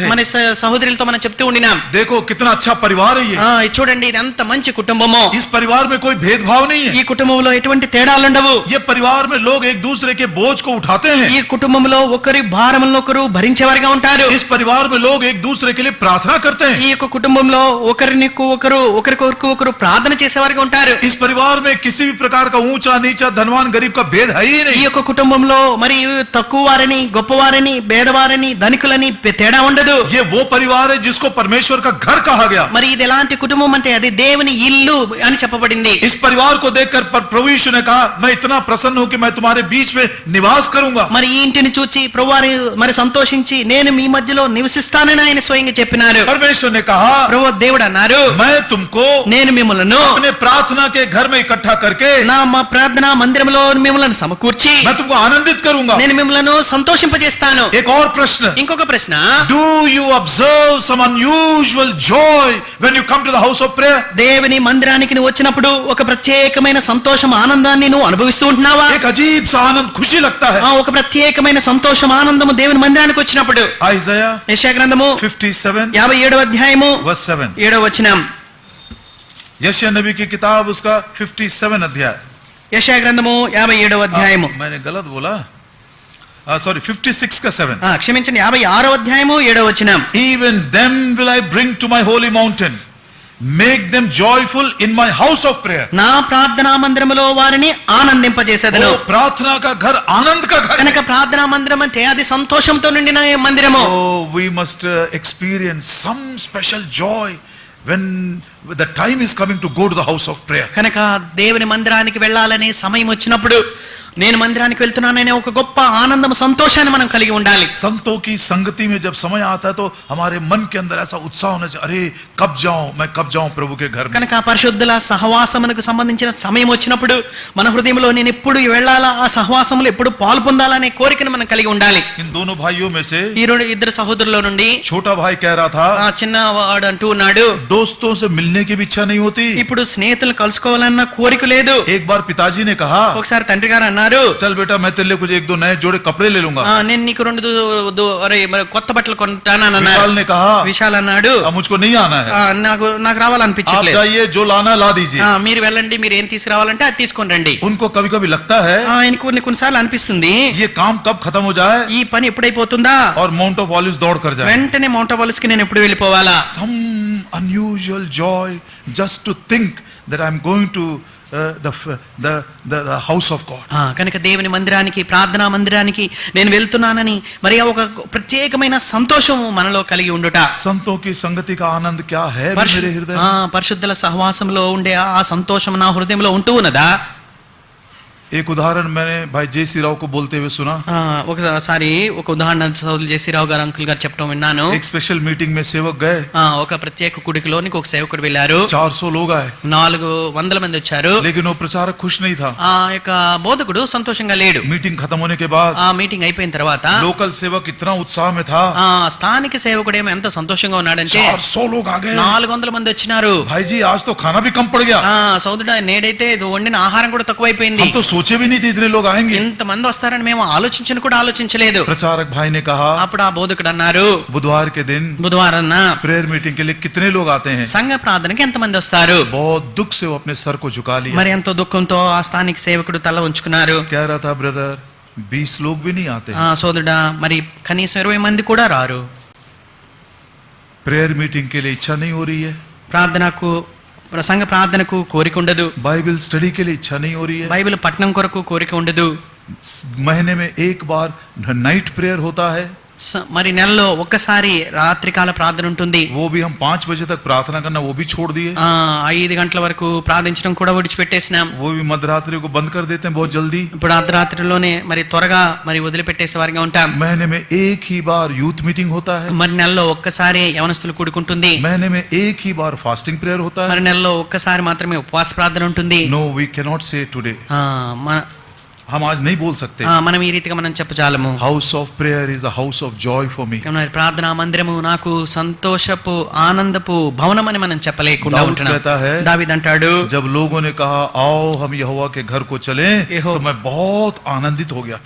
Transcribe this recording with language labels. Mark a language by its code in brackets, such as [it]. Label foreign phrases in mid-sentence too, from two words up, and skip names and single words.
[te] మన సహోదరులతో మనం చెప్తూ ఉండినాం, [hi] देखो कितना अच्छा परिवार है ये. [te] ఇది చూడండి ఇది ఎంత మంచి కుటుంబమో, [hi] इस परिवार में कोई भेदभाव नहीं है. [te] ఈ కుటుంబంలో ఎటువంటి తేడాలుండవు. [hi] ये परिवार में लोग एक दूसरे के बोझ को उठाते हैं. [te] ఈ కుటుంబంలో ఒకరి భారములను ఒకరు భరించేవారుగా ఉంటారు. [hi] इस परिवार में लोग एक दूसरे के लिए प्रार्थना करते हैं. [te] ఈ యొక్క కుటుంబంలో ఒకరికొకరు ప్రార్థన చేసేవారుగా ఉంటారు. [hi] इस परिवार में किसी भी प्रकार का ऊंचा नीचा धनवान गरीब का भेद है ही [te] ఈ [hi] नहीं. [te] యొక్క కుటుంబంలో మరి తక్కువ వారని గొప్పవారని భేదవారని ధనికులని తేడా ఉండదు. [hi] ये वो परिवार है जिसको परमेश्वर का घर कहा गया. [te] మరి ఇది ఎలాంటి కుటుంబం అంటే అది దేవుని ఇల్లు అని చెప్పబడింది. [hi] इस परिवार को देखकर प्रभु यीशु ने कहा, मैं इतना प्रसन्न हूं कि मैं तुम्हारे बीच में निवास करूंगा. [te] మరి ఈ ఇంటిని చూచి ప్రభువారు మరి సంతోషించి నేను మీ మధ్యలో నివసిస్తానని ఆయన స్వయంగా చెప్పినారు. [hi] परमेश्वर ने कहा, [te] ప్రభు దేవుడు అన్నారు, [hi] मैं तुमको [te] నేను మిమ్మల్ని [hi] अपने प्रार्थना के घर में इकट्ठा करके [te] మా ప్రార్థనా మందిరంలో మిమ్మల్ని సమకూర్చి [hi] मैं तुमको आनंदित करूंगा. [te] నేను మిమ్మల్ని సంతోషింపజేస్తాను. [hi] एक और प्रश्न, [te] ఇంకొక ప్రశ్న, [en] do you observe some unusual joy when you come to the house of prayer? [te] దేవుని మందిరానికి నువ్వు వచ్చినప్పుడు ఒక ప్రత్యేకమైన సంతోషం ఆనందాన్ని నువ్వు అనుభవిస్తూ ఉంటున్నావా? [hi] एक अजीब सा आनंद खुशी लगता है. [te] ఒక ప్రత్యేకమైన సంతోషం ఆనందము దేవుని మందిరానికి వచ్చినప్పుడు. [en] Isaiah [te] యెషయా గ్రంథము 57 57వ అధ్యాయము [en] verse 7. [te] 7వ వచనం. [hi] यशायाह नबी की किताब उसका 57 अध्याय. [te] యెషయా గ్రంథము 57వ అధ్యాయము. [hi] मैंने गलत बोला, सॉरी 56 का 7. [te] క్షమించండి 56వ అధ్యాయము 7వ వచనం. [en] Even them will I bring to my holy mountain, make them joyful in my house of prayer. [te] నా ప్రార్థనా మందిరములో వారిని ఆనందింపజేసేదను. [hi] प्रार्थना का घर आनंद का घर. [te] కనుక ప్రార్థనా మందిరం అంటే అది సంతోషంతో నిండిన మందిరము. [en] Oh, we must experience some special joy when the time is coming to go to the house of prayer. [te] కనుక దేవుని మందిరానికి వెళ్ళాలనే సమయం వచ్చినప్పుడు నేను మందిరానికి వెళ్తున్నాననే ఒక గొప్ప ఆనందం సంతోషాన్ని మనం కలిగి ఉండాలి. [hi] संतों की संगति में जब समय आता है तो हमारे मन के अंदर ऐसा उत्साह होना चाहिए, अरे कब जाऊं, मैं कब जाऊं प्रभु के घर में. [te] కనుక పరిశుద్ధుల సహవాసమునకు సంబంధించిన సమయం వచ్చినప్పుడు మన హృదయంలో నేను ఎప్పుడు వెళ్ళాలా, ఆ సహవాసములో ఎప్పుడు పాలు పొందాలనే కోరికను మనం కలిగి ఉండాలి. [hi] इन दोनों भाइयों में से [te] ఈ ఇద్దరు సహోదరుల నుండి [hi] छोटा भाई कह रहा था, [te] చిన్నవాడు అంటూ ఉన్నాడు, [hi] दोस्तों से मिलने की भी इच्छा नहीं होती. [te] ఇప్పుడు స్నేహితులు కలుసుకోవాలన్న కోరిక లేదు. [hi] एक बार पिताजी ने कहा, [te] ఒకసారి తండ్రి గారు అన్నారు, [hi] चल बेटा मैं तेरे लिए कुछ एक दो नए जोड़े कपड़े ले लूंगा. [te] నేను నీకు మరి కొత్త బట్టలు కొంటానని [hi] विशाल [te] అన్నారు. [hi] ने कहा, [te] విశాల్ అన్నాడు, [hi] अब मुझको नहीं आना है, [te] నాకు [hi] आप [te] రావాలనిపించట్లేదు. [hi] जाइए जो लाना ला दीजिए. [te] మీరు వెళ్ళండి, మీరు ఏం తీసుకురావాలంటే అది తీసుకొని రండి. [hi] उनको कभी कभी लगता है [te] ఆయనకు కొన్నిసార్లు అనిపిస్తుంది [hi] ये काम कब खत्म हो जाए [te] ఈ పని ఎప్పుడైపోతుందా, [hi] और माउंट ऑफ ऑलिव्स दौड़ कर जाए. [te] వెంటనే మౌంట్ ఆలివ్స్ కి నేను ఎప్పుడు వెళ్ళిపోవాలా. [en] Some unusual joy just to think that I'm going to the house of God. [te] కనుక దేవుని మందిరానికి ప్రార్థనా మందిరానికి నేను వెళ్తున్నానని మరి ఒక ప్రత్యేకమైన సంతోషం మనలో కలిగి ఉండుట. [hi] संतों की संगति का आनंद क्या है मेरे हृदय में? [te] పరిశుద్ధుల సహవాసంలో ఉండే ఆ సంతోషం నా హృదయంలో ఉంటూ ఉన్నదా? [hi] एक उदाहरण मैंने भाई JC राव को बोलते हुए सुना. [te] ఒకసారి ఒక ఉదాహరణ సోదరులు JC రావు గారు అంకుల్ గారు చెప్పడం విన్నాను. [hi] एक [en] special meeting [hi] में सेवक गए, [te] ఒక ప్రత్యేక కుడికిలోనికి ఒక సేవకుడు వెళ్ళారు. [hi] 400 लोग आए, [te] 400 మంది వచ్చారు. [hi] लेकिन वो प्रचारक खुश नहीं था. [te] ఆ యొక్క బోధకుడు సంతోషంగా లేడు. [hi] मीटिंग खत्म होने के बाद [te] ఆ మీటింగ్ అయిపోయిన తర్వాత [hi] लोकल सेवक इतना उत्साह में था, [te] స్థానిక సేవకుడు ఏమో ఎంత సంతోషంగా ఉన్నాడంటే [hi] 400 लोग आ गए. [te] 400 మంది వచ్చినారు. [hi] भाई जी आज तो खाना भी कम पड़ गया. [te] సోదరుడా నేడైతే వండిన ఆహారం కూడా తక్కువైపోయింది. [hi] हम तो सोचे भी नहीं थे इतने लोग आएंगे. [te] ఇంత మంది వస్తారని మేము ఆలోచించలేదు. [hi] प्रचारक भाई ने कहा, [te] అప్పుడు ఆ బోధకుడు అన్నారు, [hi] बुधवार के दिन [te] బుధవారం [en] prayer meeting [hi] के लिए कितने लोग आते हैं? [te] సంఘ ప్రార్థనకి ఎంత మంది వస్తారు? [hi] बहुत दुख से वो अपने सर को झुका लिया. [te] మరి ఎంతో దుఃఖంతో ఆ స్థానిక సేవకుడు తల ఉంచుకున్నారు. [hi] कह रहा था, ब्रदर 20 लोग भी नहीं आते. [te] సోదరుడా మరి కనీసం 20 మంది కూడా రారు. [en] prayer meeting [hi] के लिए इच्छा नहीं हो रही है, [te] ప్రార్థనకు సంఘ ప్రార్థనకు కోరిక ఉండదు. [en] Bible study [hi] के लिए इच्छा नहीं हो रही है, [te] బైబిల్ పఠనం కొరకు కోరిక ఉండదు. [hi] महीने में एक बार [en] night prayer [hi] होता है, [te] మరి నెలలో ఒక్కసారి రాత్రికాల ప్రార్థన ఉంటుంది. [hi] वो भी हम 5 बजे तक प्रार्थना करना वो भी छोड़ दिए. [te] 5 గంటల వరకు ప్రార్థించడం కూడా విడిచిపెట్టేసినాం. [hi] वो भी मध्यरात्रि को बंद कर देते हैं बहुत जल्दी. [te] ఇప్పుడు అర్ధరాత్రిలోనే మరి త్వరగా మరి వదిలిపెట్టేసే వారిగా ఉంటాం. [hi] महीने में एक ही बार [en] youth meeting [hi] होता है. [te] మరి నెలలో ఒక్కసారి యవనస్తులు కూడుకుంటుంది. [hi] महीने में एक ही बार [en] fasting prayer [hi] होता है. [te] మరి నెలలో ఒక్కసారి మాత్రమే ఉపవాస ప్రార్థన ఉంటుంది. [en] No, we cannot say today. [hi] हम आज नहीं बोल सकते. [te] మనం ఈ రీతిగా మనం చెప్పజాలము. [en] House of prayer is a house of joy for me. [te] ప్రార్థనా మందిరము నాకు సంతోషపు ఆనందపు భవనం అని మనం చెప్పలేకుండా ఉంటున్నాం. దావీదు అంటాడు, [hi] जब लोगों ने कहा आओ हम यहोवा के घर को चलें तो मैं बहुत आनंदित हो गया.